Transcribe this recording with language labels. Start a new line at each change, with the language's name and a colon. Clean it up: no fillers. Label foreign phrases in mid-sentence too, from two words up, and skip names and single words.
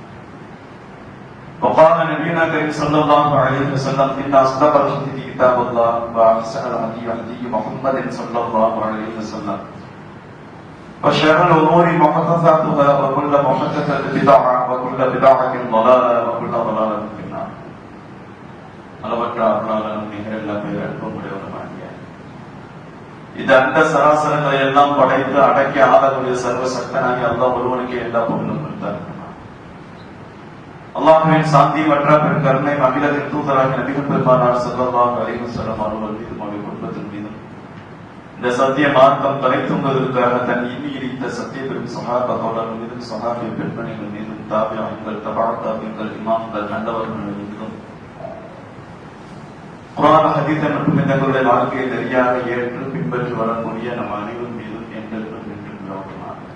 Arabic: وقال نبينا الكريم صلى الله عليه وسلم إن أصدق الحديث كتاب الله وأحسن الهدي هدي محمد صلى الله عليه وسلم وشر الأمور محدثاتها وكل محدثة بدعة وكل بدعة ضلالة وكل ضلالة في النار.
Tamil: அளவற்ற அருளாளனும் நிகரில்லா பேரன்பும் உடையவனுமாகிய இந்த அண்ட சராசரங்களை எல்லாம் படைத்து அடக்கி ஆளக்கூடிய சர்வ சக்தனாகி அல்லாஹ் ஒருவனுக்கு எல்லா புகழும் கொடுத்தார். அல்லாஹ்வின் சாந்தி மற்ற பெரும் கருணை அகிலத்தின் தூதராகிய நபிகள் பெருமானார்
Arabic: صلى الله عليه وسلم
Tamil: அவர்கள் மீதும் அவருடைய குடும்பத்தின் மீதும் இந்த சத்திய மார்க்கம் தலைத்துவதற்காக தன் இன்னி இடித்த சத்திய பெரும் சஹாபா தோழர்கள் மீதும் சஹாபிய பெண்மணிகள் மீதும் தாபியீன்கள் தபா தாபியீன்கள் இமாம்கள் நல்லவர்கள் மீதும் குர்ஆன் ஹதீஸ் மற்றும் தங்களுடைய வாழ்க்கையை சரியாக ஏற்று பின்பற்றி வரக்கூடிய நம் அனைவரும் மீதும் என்றென்றும் என்று நிலவட்டுமாக.